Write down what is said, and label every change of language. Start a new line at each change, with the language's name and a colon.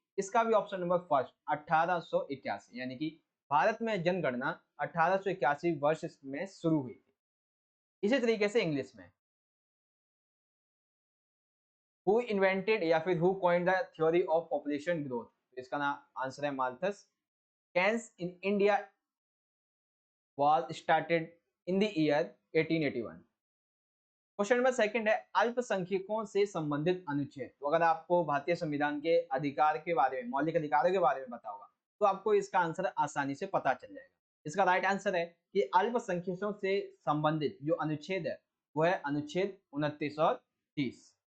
Hindi: इसका भी option number first 1881, यानी कि भारत में जनगणना 1881 वर्ष में शुरू हुई थी। इसी तरीके से इंग्लिश में,
English: who invented
Hindi: या फिर
English: Who coined the theory of population growth.
Hindi: इसका नाम आंसर है Malthus.
English: Census in India was started in the year 1881।
Hindi: Question number second है, अल्पसंख्यकों से संबंधित अनुच्छेद। तो अगर आपको भारतीय संविधान के अधिकार के बारे में, मौलिक अधिकारों के बारे में पता होगा, तो आपको इसका आंसर आसानी से पता चल जाएगा। इसका राइट आंसर है कि अल्पसंख्यकों से संबंधित जो अनुच्छेद है वो है अनुच्छेद 29 और 30।